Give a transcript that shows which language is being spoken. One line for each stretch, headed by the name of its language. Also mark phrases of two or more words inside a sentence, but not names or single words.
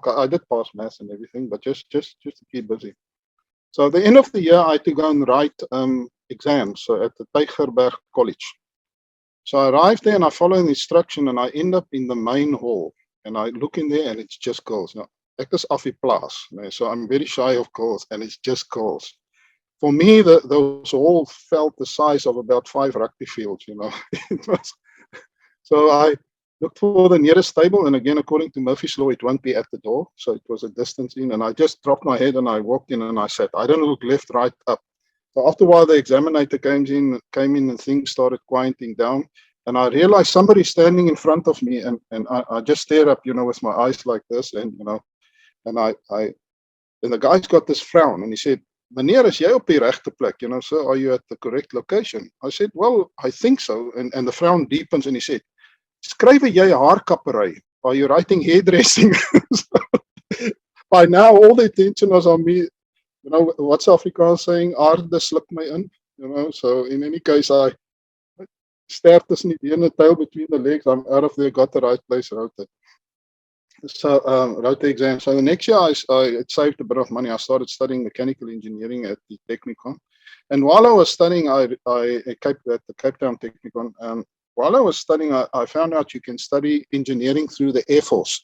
English: I did pass maths and everything, but just to keep busy. So at the end of the year, I had to go and write exams at the Tygerberg College. So I arrived there and I follow the instruction and I end up in the main hall and I look in there and it's just girls. Now,
Afrikaans: ek is af die plaas,
English: so I'm very shy of girls and it's just girls. For me, those all felt the size of about 5 rugby fields, So I looked for the nearest table, and again, according to Murphy's Law, it won't be at the door. So it was a distance in, and I just dropped my head and I walked in and I sat. I don't look left, right, up. So after a while, the examinator came in and things started quieting down. And I realized somebody standing in front of me, and I just stare up, with my eyes like this, and and the guy's got this frown, and he said,
Afrikaans: "Meneer, is jy op die regte plek?
English: So are you at the correct location?" I said, "Well, I think so." And the frown deepens, and he said,
Afrikaans: "Skryf jy haarkappery?
English: Are you writing hairdressing?" By now, all the attention was on me. What's Afrikaans saying?
Afrikaans: Aarde sluk my in.
English: So in any case, I stared
Afrikaans: tussen die bene,
English: tail between the legs. I'm out of there, got the right place, wrote it. So wrote the exam. So the next year, I saved a bit of money. I started studying mechanical engineering at the Technikon. And while I was studying, at the Cape Town Technikon, while I was studying, I found out you can study engineering through the Air Force.